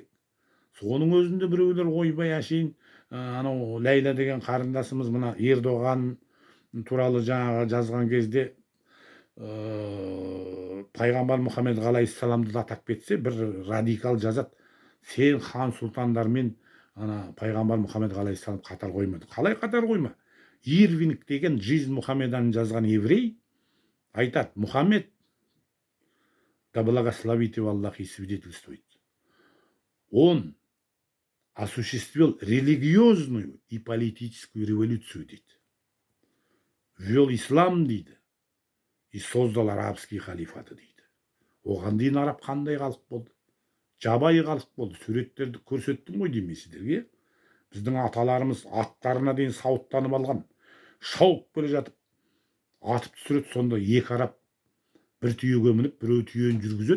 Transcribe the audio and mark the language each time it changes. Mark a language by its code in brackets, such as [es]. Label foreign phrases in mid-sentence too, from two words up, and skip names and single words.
[kk] Соның өзінде біреулер ойбай әшейін, анау Ләйла деген қарындасымыз мына Ердоған туралы жаңағы жазған кезде пайғамбар Мұхаммед ғалейхиссаламды да атап кетсе, бір радикал жазады. Сен хан сұлтандармен пайғамбар Мұхаммед ғалейхиссалам қатар қоймады. Қалай қатар қойма? Ирвинг деген [ru] жизнь [kk] Мұхаммедан жазған еврей айтады, Мұхаммед, [ru] да благословит его Аллах и свидетельствует, он осуществил религиозную и политическую революцию дейді. Ввел ислам дейді. И создал арабский халифаты дейді. [kk] Оған дейін араб қандай халық болды? Жабайы халық болды. Суреттерді көрсеттім ғой деймін сіздерге. Біздің аталарымыз аттарына дейін сауыттанып алған. Шауып келе жатып, атып түсіреді. Сонда екі араб бір түйеге мініп, біреу түйені жүргізеді.